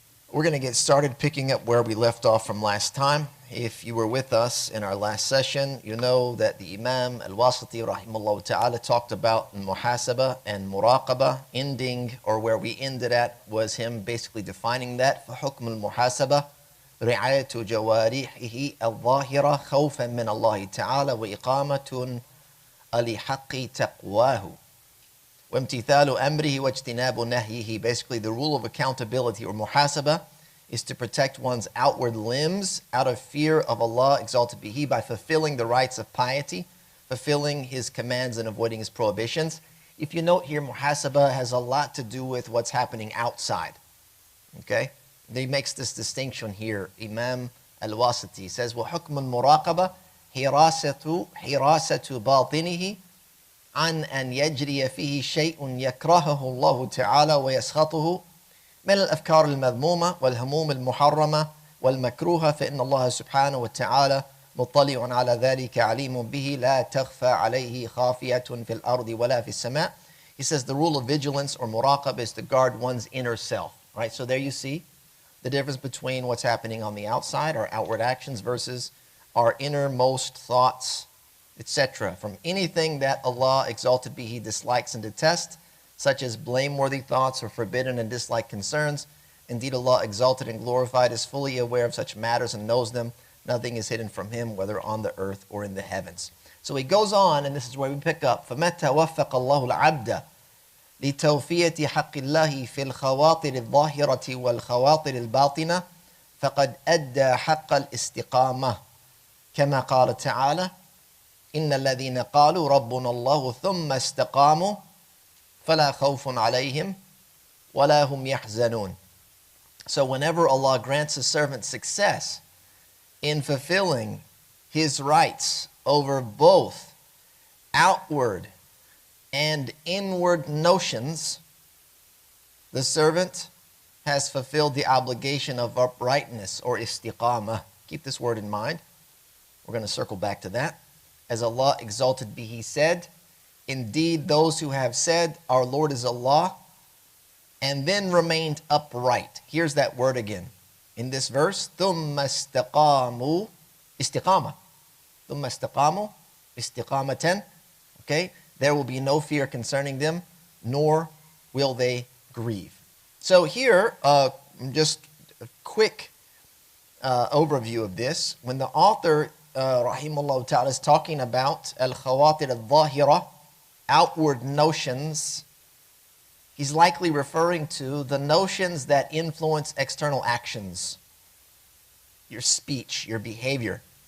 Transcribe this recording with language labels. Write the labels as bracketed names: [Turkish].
[English] We're going to get started picking up where we left off from last time. If you were with us in our last session, you know that the Imam al-Wasiti rahimahullah ta'ala talked about muhasaba and muraqaba. Ending, or where we ended at, was him basically defining that. [Arabic] فَحُكْمُ الْمُحَاسَبَةِ رعاية جوارحه الظاهرة خوفا من الله تعالى وإقامة لحق تقواه وامتثال أمره واجتناب نهيه. [English] Basically, the rule of accountability or muhasaba is to protect one's outward limbs out of fear of Allah exalted be He by fulfilling the rights of piety, fulfilling His commands and avoiding His prohibitions. If you note here, muhasaba has a lot to do with what's happening outside. Okay? He makes this distinction here. Imam al-Wasiti says, [Arabic] وَحُكْمُ الْمُرَاقَبَةِ حِرَاسَةُ بَاطِنِهِ عن أن يجري فيه شيء يكرهه الله تعالى ويسخطه من الأفكار المذمومة والهموم المحرمة والمكروهة فإن الله سبحانه وتعالى مطلع على ذلك عليم به لا تخفى عليه خافية في الأرض ولا في السماء. [English] He says the rule of vigilance or muraqab is to guard one's inner self. Right? So there you see the difference between what's happening on the outside, our outward actions, versus our innermost thoughts, etc. From anything that Allah exalted be He dislikes and detests, such as blameworthy thoughts or forbidden and disliked concerns. Indeed, Allah exalted and glorified is fully aware of such matters and knows them. Nothing is hidden from Him, whether on the earth or in the heavens. So he goes on, and this is where we pick up. [Arabic] فَمَتَّى وَفَّقَ اللَّهُ الْعَبْدَ لتوفية حق الله في الخواطر الظاهرة والخواطر الباطنة فقد أدى حق الاستقامة كما قال تعالى إن الذين قالوا ربنا الله ثم استقاموا فلا خوف عليهم ولا هم يحزنون. [English] So whenever Allah grants a servant success in fulfilling His rights over both outward and inward notions, the servant has fulfilled the obligation of uprightness or istiqamah. Keep this word in mind. We're going to circle back to that. As Allah exalted be He said, indeed those who have said, our Lord is Allah, and then remained upright. Here's that word again. In this verse, [Arabic] ثُمَّ اسْتَقَامُوا [English] istiqamah. [Arabic] ثُمَّ اسْتَقَامُوا istiqamatan. [English] Okay? There will be no fear concerning them, nor will they grieve. So here, just a quick overview of this. When the author, rahimahullah ta'ala, is talking about al-khawatir al-zahira, outward notions, he's likely referring to the notions that influence external actions, your speech, your behavior.